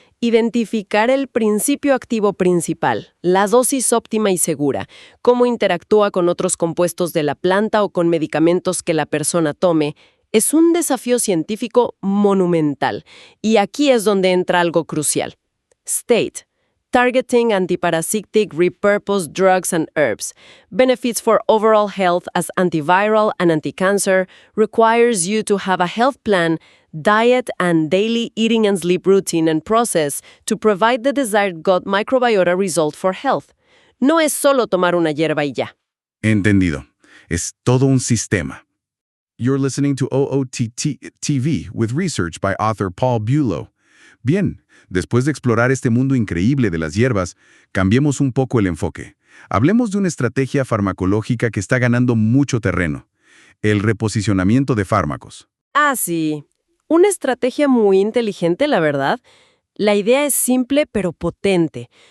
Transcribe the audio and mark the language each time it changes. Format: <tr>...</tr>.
<es>Identificar el principio activo principal, la dosis óptima y segura, cómo interactúa con otros compuestos de la planta o con medicamentos que la persona tome, es un desafío científico monumental. Y aquí es donde entra algo crucial.</es> <en>STATE. Targeting Antiparasitic Repurposed Drugs and Herbs. Benefits for overall health as antiviral and anti-cancer. Requires you to have a health plan, diet and daily eating and sleep routine and process to provide the desired gut microbiota result for health.</en> <es>No es solo tomar una hierba y ya. Entendido. Es todo un sistema.</es> <en>You're listening to OOTT TV with research by author Paul Bulow.</en> <es>Bien, después de explorar este mundo increíble de las hierbas, cambiemos un poco el enfoque. Hablemos de una estrategia farmacológica que está ganando mucho terreno: el reposicionamiento de fármacos. Ah, sí. Una estrategia muy inteligente, la verdad. La idea es simple pero potente.</es>